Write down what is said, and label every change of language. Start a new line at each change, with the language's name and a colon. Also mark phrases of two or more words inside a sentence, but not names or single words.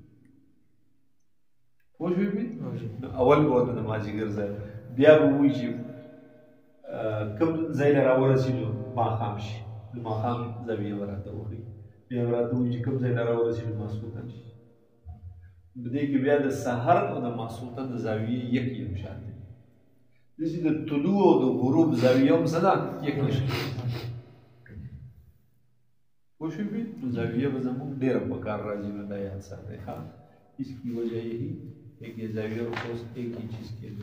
Pashto: پوه شوې نو اول به ورته د مازدیګر ځای بیا به وایي چې کوم ځای نه راورسي نو ماښام شي د ماښام زاویې به راته وښیي بیا به راته وایي چې کوم ځای نه راورسي نو ماسخوتن شي بدې کې بیا د سحر او د ماسخوتن د زاویې یو شان دی داسې د طلوع او د غروب زاویه هم څه ده یو شان پوه شوې نو زاویه به زموږ ډېره په کار راځي نو دا یاد ساتئ ښه
Urdu: اس کی وجہ یہی ہے کہ زاویہ اور قوس ایک ہی چیز کے